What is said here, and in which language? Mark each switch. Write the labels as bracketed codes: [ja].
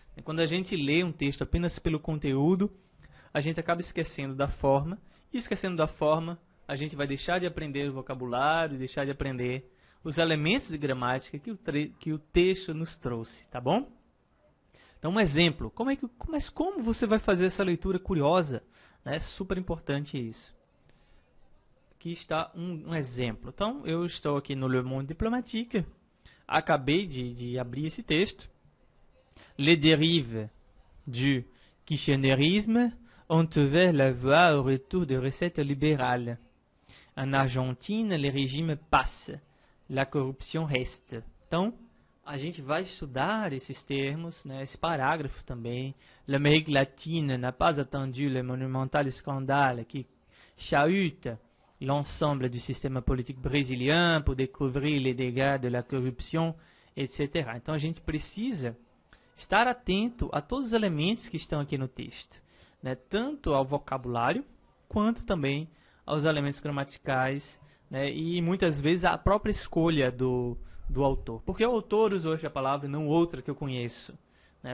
[pt] E quando a gente lê um texto apenas pelo conteúdo, a gente acaba esquecendo da forma, e esquecendo da forma, a gente vai deixar de aprender o vocabulário, deixar de aprender os elementos de gramática que o texto nos trouxe, tá bom? Então, um exemplo, como você vai fazer essa leitura curiosa? É super importante isso. Aqui está um exemplo. Então, eu estou aqui no Le Monde Diplomatique, acabei de abrir esse texto. [fr] Les dérives du kirchnerisme ont ouvert la voie au retour des recettes libérales. En Argentine, les régimes passent, la corruption reste. [pt] Então, a gente vai estudar esses termos, né, esse parágrafo também. [fr] L'Amérique latine n'a pas attendu le monumental scandale qui chahute l'ensemble du système politique brésilien pour découvrir les dégâts de la corruption, etc. [pt] Então, a gente precisa estar atento a todos os elementos que estão aqui no texto, né, tanto ao vocabulário, quanto também aos elementos gramaticais, né, e muitas vezes a própria escolha do autor. Porque o autor usou esta palavra e não outra que eu conheço. Né?